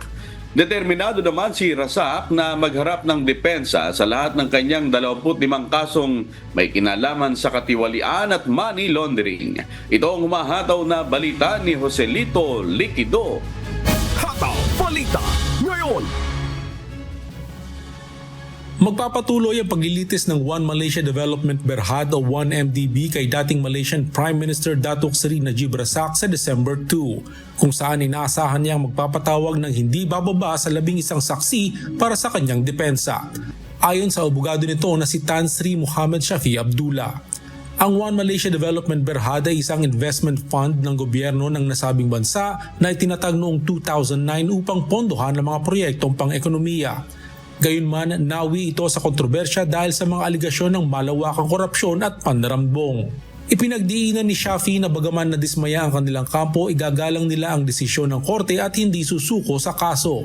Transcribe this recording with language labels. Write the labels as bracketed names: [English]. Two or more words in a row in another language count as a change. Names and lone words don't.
[Filipino] Determinado naman si Razak na magharap ng depensa sa lahat ng kanyang 25 kasong may kinalaman sa katiwalian at [English] money laundering. [Filipino] Ito ang humahataw na balita ni Joselito Liquido. Hataw Balita Ngayon. Magpapatuloy ang paglilitis ng One Malaysia Development Berhad o 1MDB kay dating [English] Malaysian Prime Minister [Filipino] Datuk Seri Najib Razak sa December 2, kung saan inaasahan niyang magpapatawag ng hindi bababa sa 11 saksi para sa kanyang depensa. Ayon sa abogado nito na si Tan Sri Muhammad Shafi Abdullah. Ang One Malaysia Development Berhad ay isang [English] investment fund [Filipino] ng gobyerno ng nasabing bansa na itinatag noong 2009 upang pondohan ang mga proyektong pang-ekonomiya. Gayunman, nawi ito sa kontrobersya dahil sa mga aligasyon ng malawakang korupsyon at pandarambong. Ipinagdiinan ni Shafi na bagaman nadismaya ang kanilang kampo, igagalang nila ang desisyon ng korte at hindi susuko sa kaso.